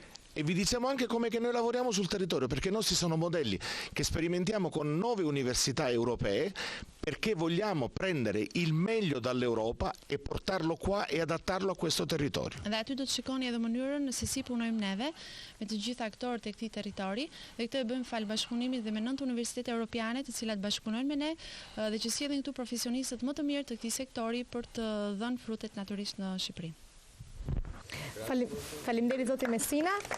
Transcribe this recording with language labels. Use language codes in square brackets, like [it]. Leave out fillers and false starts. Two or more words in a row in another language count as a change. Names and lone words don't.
[it] E vi diciamo anche come che noi lavoriamo sul territorio, perché i nostri sono modelli che sperimentiamo con 9 università europee perché vogliamo prendere il meglio dall'Europa e portarlo qua e adattarlo a questo territorio. [sq] Dhe aty do të shikoni edhe mënyrën se si punojmë neve me të gjitha aktorët e këtij territori, dhe këtë e bëjmë fal bashkëpunimit dhe me 9 universitete europiane, të cilat bashkëpunojnë me ne dhe që sjellin këtu profesionistët më të mirë të këtij sektori për të dhënë frutet natyrisht në Shqipëri. Faleminderit zoti Messina.